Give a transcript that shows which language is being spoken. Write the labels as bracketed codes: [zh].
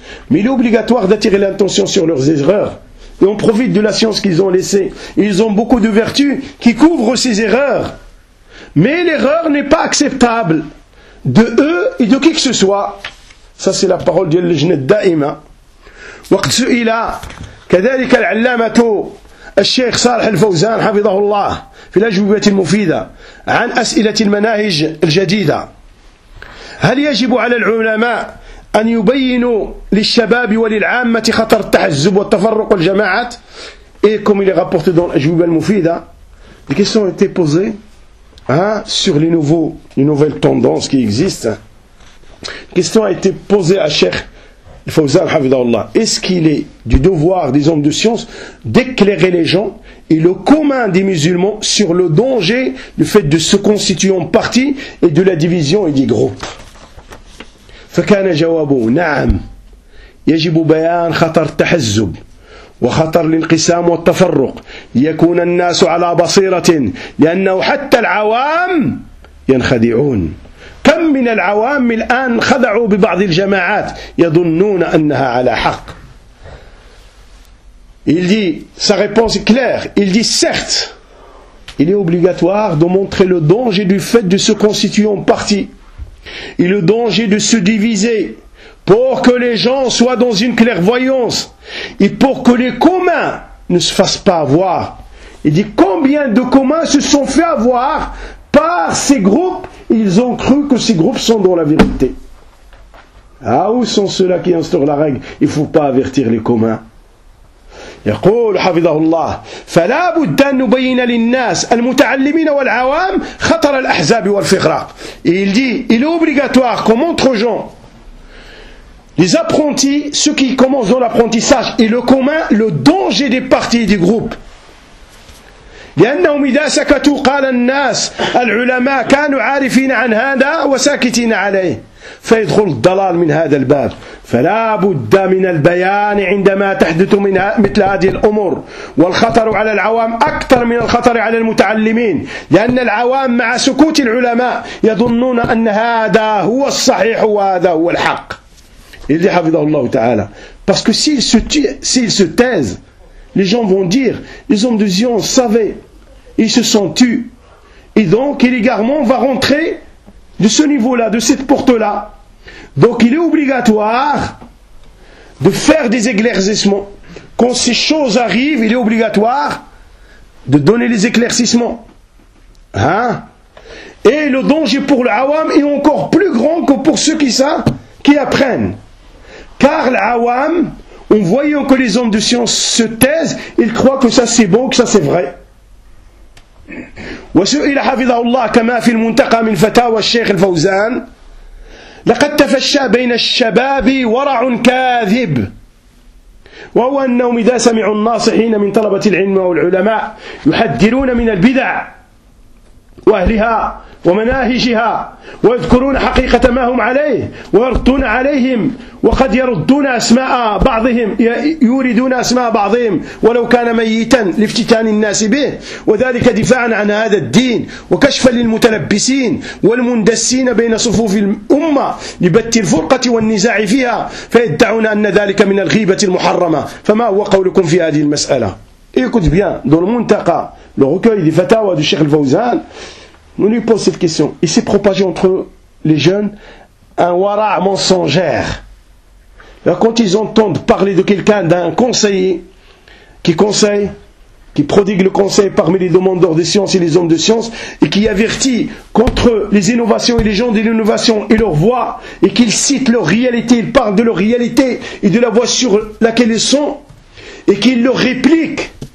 [fr] Mais il est obligatoire d'attirer l'attention sur leurs erreurs. Et on profite de la science qu'ils ont laissée. Et ils ont beaucoup de vertus qui couvrent ces erreurs. Mais l'erreur n'est pas acceptable de eux et de qui que ce soit. Ça c'est la parole de l'Al-Jnet Daima. [ar] وقت سئل كذلك العلامة الشيخ صالح الفوزان حفظه الله في الأجوبة المفيدة عن أسئلة المناهج الجديدة. هل يجب على العلماء أن يبينوا للشباب وللعامة خطر التحزب والتفرق والجماعات؟ [fr] Et comme il est rapporté dans l'ajouba al-mufida, des questions ont été posées sur les nouvelles tendances qui existent. Une question a été posée à Cheikh Fawzan Hafidhahullah. Est-ce qu'il est du devoir des hommes de science d'éclairer les gens et le commun des musulmans sur le danger du fait de se constituer en partie et de la division et des groupes? [ar] فكان جوابه نعم يجب بيان خطر التحزب وخطر الانقسام والتفرق يكون الناس على بصيرة لأنه حتى العوام ينخدعون كم من العوام الآن خدعوا ببعض الجماعات يظنون أنها على حق. [fr] Il dit, sa réponse est claire. Il dit certes, il est obligatoire de montrer le danger du fait de se constituer en partie et le danger de se diviser pour que les gens soient dans une clairvoyance et pour que les communs ne se fassent pas avoir. Il dit combien de communs se sont fait avoir par ces groupes, ils ont cru que ces groupes sont dans la vérité. Ah, où sont ceux-là qui instaurent la règle? Il ne faut pas avertir les communs. [ar] يقول حفظه الله فلا بد أن نبين للناس المتعلمين والعوام خطر الأحزاب والفغراق. [fr] Il dit, il est obligatoire qu'on montre aux gens, les apprentis, ceux qui commencent dans l'apprentissage et le commun, le danger des partis et des groupes. [ar] لأنهم إذا سكتوا قال الناس العلماء كانوا عارفين عن هذا وساكتين عليه. فيدخل الضلال من هذا الباب. فلا بد من البيان عندما تحدث من مثل هذه الأمور. والخطر على العوام أكثر من الخطر على المتعلمين، لأن العوام مع سكوت العلماء يظنون أن هذا هو الصحيح وهذا هو الحق. [fr] Il dit Hafidahullah Ta'ala, parce que s'ils se taisent, les gens vont dire, les hommes de Zion savaient, ils se sont tus. Et donc, il également va rentrer de ce niveau-là, de cette porte-là. Donc, il est obligatoire de faire des éclaircissements. Quand ces choses arrivent, il est obligatoire de donner les éclaircissements. Hein? Et le danger pour l'awam est encore plus grand que pour ceux qui apprennent. Car l'awam, en voyant que les hommes de science se taisent, ils croient que ça c'est bon, que ça c'est vrai. [ar] وسئل حفظه الله كما في المنتقى من فتاوى الشيخ الفوزان لقد تفشى بين الشباب ورع كاذب وهو أنهم إذا سمعوا الناصحين من طلبة العلم والعلماء يحذرون من البدع وأهلها ومناهجها ويذكرون حقيقة ما هم عليه ويردون عليهم وقد يردون أسماء بعضهم يوردون أسماء بعضهم ولو كان ميتا لافتتان الناس به وذلك دفاعا عن هذا الدين وكشفا للمتلبسين والمندسين بين صفوف الأمة لبت الفرقة والنزاع فيها فيدعون أن ذلك من الغيبة المحرمة فما هو قولكم في هذه المسألة. [fr] Écoute bien, dans le Muntaqa, le recueil des fatawas du Cheikh Al-Fawzan, nous lui posons cette question. Il s'est propagé entre les jeunes un wara mensongère. Alors quand ils entendent parler de quelqu'un, d'un conseiller, qui prodigue le conseil parmi les demandeurs de science et les hommes de science, et qui avertit contre les innovations et les gens de l'innovation et leur voix, et qu'ils citent leur réalité, ils parlent de leur réalité et de la voix sur laquelle ils sont, et qu'il leur réplique,